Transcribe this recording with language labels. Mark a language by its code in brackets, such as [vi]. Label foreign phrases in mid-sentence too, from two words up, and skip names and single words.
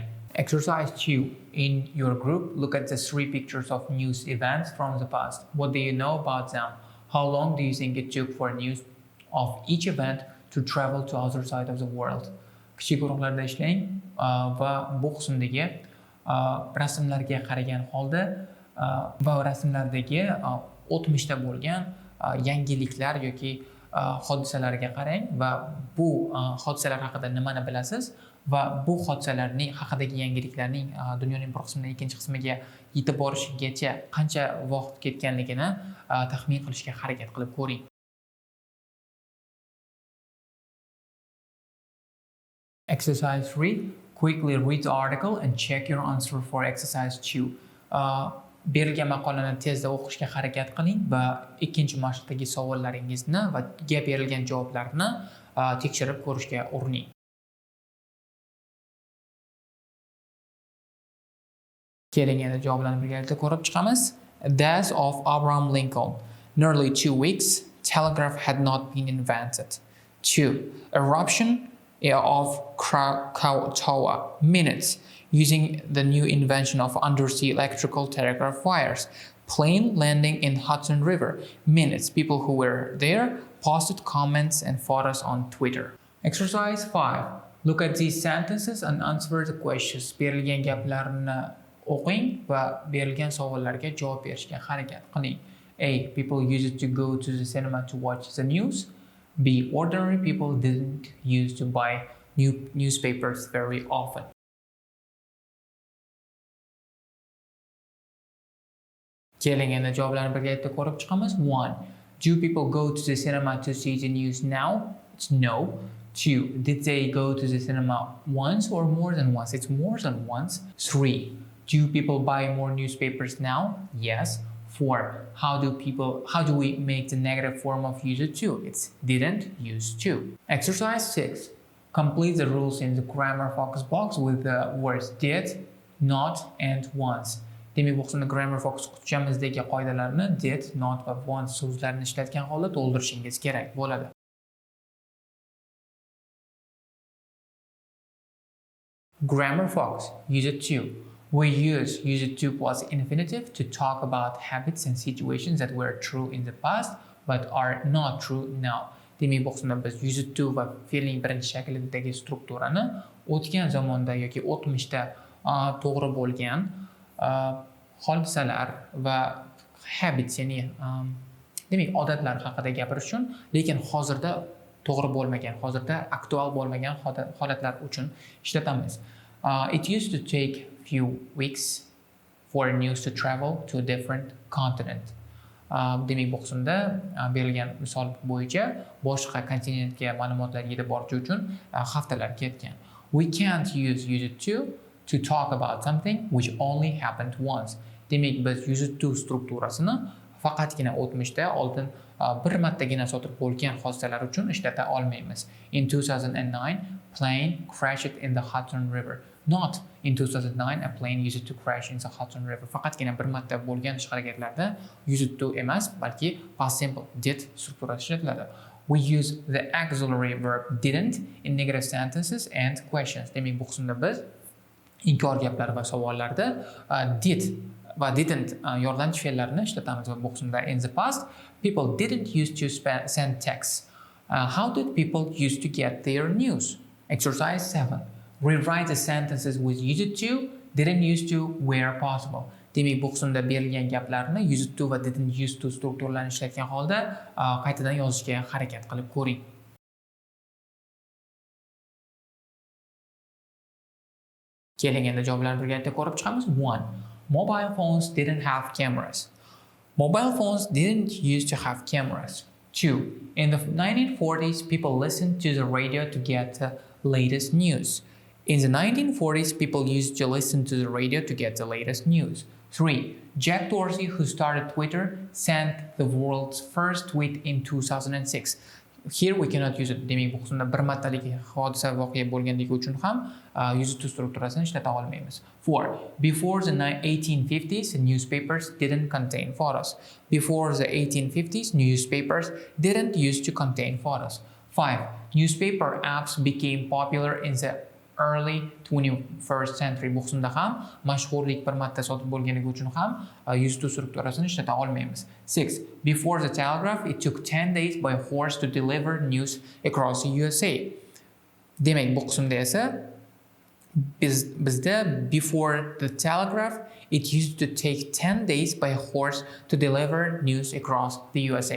[en] Exercise 2. In your group, look at the 3 pictures of news events from the past. What do you know about them? How long do you think it took for news of each event to travel to other side of the world? [uz] Kichik guruhlarda ishlang va bu qismdagi rasmlarga qaragan holda va rasmlardagi o'tmishda bo'lgan yangiliklar yoki hodisalarga qarang va bu hodisalar haqida nimani bilasiz va bu hodisalarning haqidagi yangiliklarning dunyoning bir qismidan ikkinchi qismiga yetib borishigacha qancha vaqt ketganligini taxmin qilishga harakat qilib ko'ring. [en] Exercise 3. Quickly read the article and check your answer for exercise 2. [uz] Berilgan maqolani tezda o'qishga harakat qiling va ikkinchi mashqdagi savollaringizni va berilgan javoblarni tekshirib ko'rishga urining. Keling endi javoblarni birgalikda ko'rib chiqamiz. [en] Death of Abraham Lincoln. Nearly 2 weeks, telegraph had not been invented. 2. Eruption of Krakatoa. Minutes. Using the new invention of undersea electrical telegraph wires. Plane landing in Hudson River. Minutes. People who were there posted comments and photos on Twitter. Exercise 5. Look at these sentences and answer the questions. Berilgan gaplarni o'qing va berilgan savollarga javob berishga harakat qiling. A. People used to go to the cinema to watch the news. B. Ordinary people didn't used to buy newspapers very often. [uz] Keling endi javoblarni birgalikda ko'rib chiqamiz. [en] 1. Do people go to the cinema to see the news now? It's no. 2. Did they go to the cinema once or more than once? It's more than once. 3. Do people buy more newspapers now? Yes. 4. How do we make the negative form of used to? It's didn't, used to. Exercise 6. Complete the rules in the grammar focus box with the words did, not, and once. [uz] Demak, bu qismda [en] grammar focus [uz] qutchamizdagi qoidalarni [en] did, not [uz] va once so'zlarini ishlatgan holda to'ldirishingiz kerak bo'ladi. [en] Grammar focus. Use it to. We use it to plus infinitive to talk about habits and situations that were true in the past but are not true now. [uz] Demak, bu qismda biz [en] use it to [uz] va fe'lning birinchi shaklidagi strukturani o'tgan zamonda yoki o'tmishda to'g'ri bo'lgan hodisalar va habits, ya'ni demak odatlar haqida gapirish uchun, lekin hozirda to'g'ri bo'lmagan, hozirda aktual bo'lmagan holatlar uchun ishlatamiz. [en] It used to take few weeks for news to travel to a different continent. [uz] Demak, bu qismda berilgan misol bo'yicha boshqa kontinentga ma'lumotlar yetib borishi uchun haftalar ketgan. [en] We can't use it to talk about something which only happened once. [uz] Demak, biz [en] use it to [uz] strukturasini faqatgina o'tmishda oldin bir martagina sodir bo'lgan hodisalar uchun ishlata olmaymiz. [en] In 2009, plane crashed in the Hudson River. Not in 2009, a plane used to crash in the Hudson River. [uz] Faqatgina bir marta bo'lgan ish harakatlarda [en] used to [uz] emas, balki [en] past simple did [uz] strukturasi ishlatiladi. [en] We use the auxiliary verb didn't in negative sentences and questions. [uz] Demak, bu qismda biz inkor gaplar va savollarda did va didn't yordamchi fe'llarini ishlatamiz va bu qismda [en] in the past people didn't used to send texts. How did people used to get their news? Exercise 7. Rewrite the sentences with used to, didn't used to where possible. [uz] Demak, bu qismda berilgan gaplarni [en] used to [uz] va [en] didn't used to [uz] strukturalarini ishlatgan holda qaytadan yozishga harakat qilib ko'ring. Keling, endi javoblarni birgalikda ko'rib chiqamiz. [en] 1. Mobile phones didn't have cameras. Mobile phones didn't used to have cameras. 2. In the 1940s, people listened to the radio to get the latest news. In the 1940s, people used to listen to the radio to get the latest news. 3. Jack Dorsey, who started Twitter, sent the world's first tweet in 2006. Here we cannot use it. [uz] Demak, bu qismda bir martalik hodisa voqea bo'lganligi uchun ham [en] use to [uz] strukturasini ishlata olmaymiz. [en] 4. Before the 1850s, newspapers didn't contain photos. Before the 1850s, newspapers didn't used to contain photos. 5. Newspaper apps became popular in the early 21st century. [uz] Bu qismda ham mashhurlik bir marta sodir bo'lganligi uchun ham [en] use to [uz] strukturasini ishlata olmaymiz. [en] 6. Before the telegraph, it took 10 days by horse to deliver news across the USA. [uz] Demak, bu qismda esa bizda [en] before the telegraph, it used to take 10 days by horse to deliver news across the USA.